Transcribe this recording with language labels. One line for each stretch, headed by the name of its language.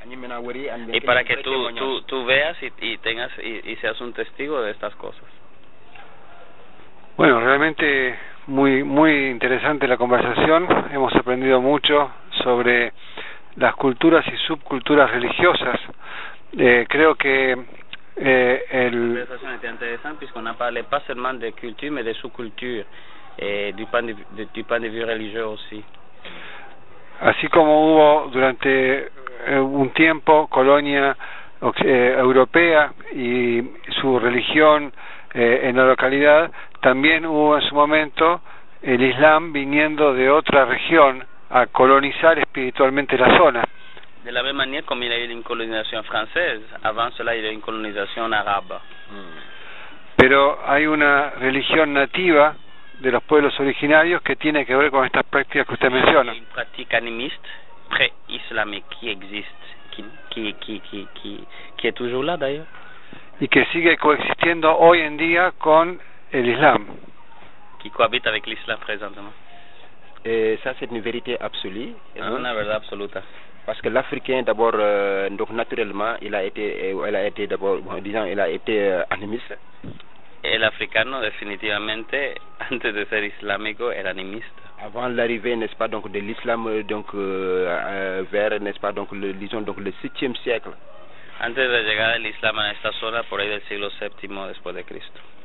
Spanish: Y para que tú veas y tengas y seas un testigo de estas cosas. Bueno, realmente muy muy interesante la conversación. Hemos aprendido mucho sobre las culturas y subculturas religiosas. Creo que el
French: le pas seulement de culture mais de sous-culture du point de vue religieux aussi.
Spanish: Así como hubo durante un tiempo colonia europea y su religión en la localidad, también hubo en su momento el Islam viniendo de otra región a colonizar espiritualmente la zona.
French: De la même manière comme il y a eu une colonisation française, avant cela il y a eu une colonisation arabe.
Spanish: Pero hay una religión nativa de los pueblos originarios que tiene que ver con estas prácticas que usted menciona.
French: Une pratique animiste pré-islamique qui existe, qui est toujours là d'ailleurs.
Spanish: Y que sigue coexistiendo hoy en día con el Islam.
French: Qui cohabite avec l'islam présentement. Ça c'est une vérité absolue.
Spanish: Es una verdad absoluta.
French: Parce que l'Africain d'abord donc naturellement il a été d'abord bon, disons il a été animiste.
Spanish: El africano definitivamente antes de ser islámico era animista.
French: Avant l'arrivée n'est-ce pas donc de l'islam donc vers n'est-ce pas donc le 7e siècle.
Spanish: Antes de la llegada del islam a esta zona por ahí del siglo 7 después de Cristo.